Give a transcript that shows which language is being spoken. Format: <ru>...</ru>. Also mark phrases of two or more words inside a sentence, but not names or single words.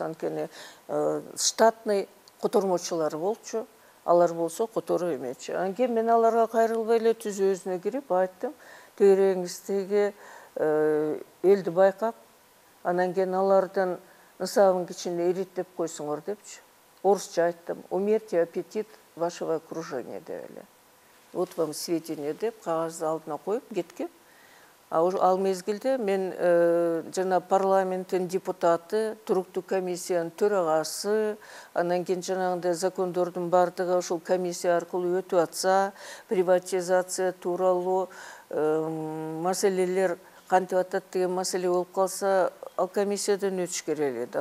<ky>Анткени штатный котормочулар болчу, алар болсо которо эмечи. Анткени мен аларга кайрылбай эле түз өзүнө кирип айттым, тегереңиздеги элди байкап, анан кийин алардын нысабын кичине ириттеп койсуңор депчи. Орусча айттым,</ky> <ru>умерьте аппетит вашего окружения</ru> <ky>деп эле.</ky> <ru>Вот вам сведения</ru> <ky>деп кагазды алдына коюп кеткем. Ал мезгилде мен жана парламенттин депутаты, туруктуу комиссиянын төрагасы, анан кийин жанагындай закондордун бардыгы ошол комиссия аркылуу өтүп атса, приватизация тууралуу маселелер кантип атат деген маселе болуп калса, ал комиссиядан өтүш керек эле.</ky>